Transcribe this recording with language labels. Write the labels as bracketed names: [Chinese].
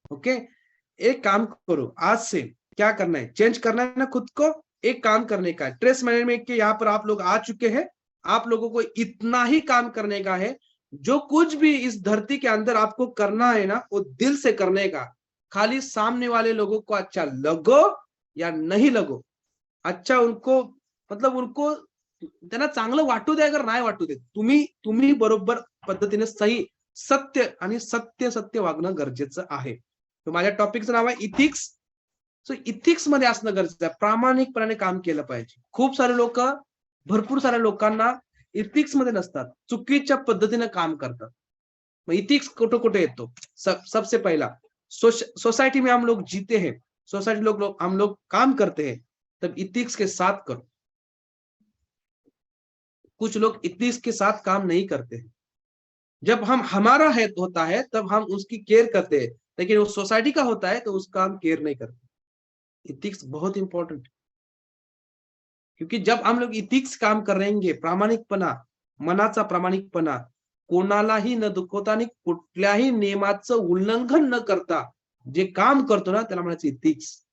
[Hindi] Okay, एक काम करो, आज से क्या करना है, चेंज करना है ना खुद को. एक काम करने का है, स्ट्रेस मैनेजमेंट के यहाँ पर आप लोग आ चुके हैं. आप लोगों को इतना ही काम करने का है, जो कुछ भी इस धरती के अंदर आपको करना है ना, वो दिल से करने का. खाली सामने वाले लोगों को अच्छा लगो या नहीं लगो, अच्छा उनको, मतलब उनको [Marathi] त्यांना चांगलं वाटू दे अगर नाही वाटू दे, तुम्ही बरोबर पद्धतीने सही सत्य आणि सत्य वागणं गरजेचं आहे. माझ्या टॉपिकचं नाव आहे इथिक्स. सो इथिक्स मध्ये असणं गरजेचं आहे. प्रामाणिकपणाने काम केलं पाहिजे. खूप सारे लोक, भरपूर साऱ्या लोकांना इथिक्स मध्ये नसतात, चुकीच्या पद्धतीने काम करतात. मग इथिक्स कुठे कुठे येतो? [Hindi] सबसे पहला, सोसाइटी में हम लोग जीते हैं, सोसाइटी हम लोग काम करते हैं, तब इथिक्स के साथ करो. कुछ लोग इथिक्स के साथ काम नहीं करते हैं. जब हमारा है होता है तब हम उसकी केयर करते हैं, लेकिन वो सोसाइटी का होता है तो उसका हम केयर नहीं करते. इथिक्स बहुत इंपॉर्टेंट, क्योंकि जब हम लोग इथिक्स काम करेंगे, [Marathi] प्रामाणिकपणा, मनाचा प्रामाणिकपणा, कोणालाही न दुखवता आणि कुठल्याही नियमाचं उल्लंघन न करता जे काम करतो ना, त्याला म्हणायचं इथिक्स.